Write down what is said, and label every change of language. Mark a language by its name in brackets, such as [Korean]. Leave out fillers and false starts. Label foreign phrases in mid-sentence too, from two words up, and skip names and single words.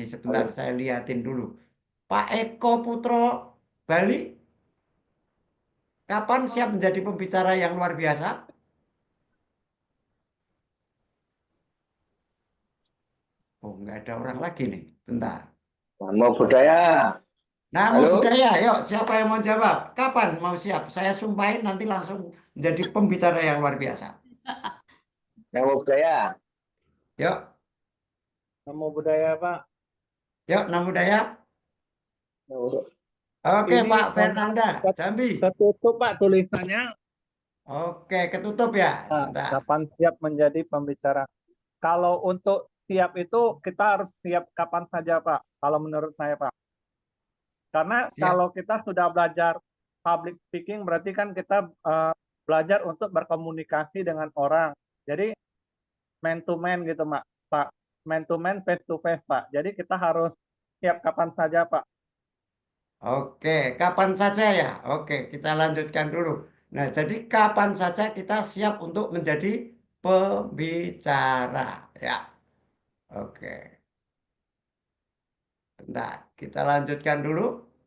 [Indonesian] Sebentar saya liatin dulu. Pak Eko Putro Bali, kapan siap menjadi pembicara yang luar biasa? Oh, nggak ada orang lagi nih. Bentar. [Pali] Namo Buddhaya. [Indonesian] Namo Halo. Buddhaya, yuk siapa yang mau jawab? Kapan mau siap? Saya sumpahin nanti langsung menjadi pembicara yang luar biasa. [Pali] Namo Buddhaya. [Indonesian] Yuk, [Pali] Namo Buddhaya, [Indonesian] Pak. [Pali] yuk Namo Buddhaya. [Indonesian] Namo- Oke, Ini Pak mohon Fernanda, maaf, Jambi. ketutup Pak tulisannya. Oke, ketutup ya. Bentar. Kapan siap menjadi pembicara? Kalau untuk siap itu kita harus siap kapan saja, Pak. Kalau menurut saya, Pak. Karena Siap. kalau kita sudah belajar [English] public speaking, [Indonesian] berarti kan kita belajar untuk berkomunikasi dengan orang. Jadi [English] man to man [Indonesian] gitu, Pak. [English] Man to man, face to face, [Indonesian] Pak. Jadi kita harus siap kapan saja, Pak. Oke, kapan saja ya? Oke, kita lanjutkan dulu. Nah, jadi kapan saja kita siap untuk menjadi pembicara ya. Oke. Bentar, kita lanjutkan dulu.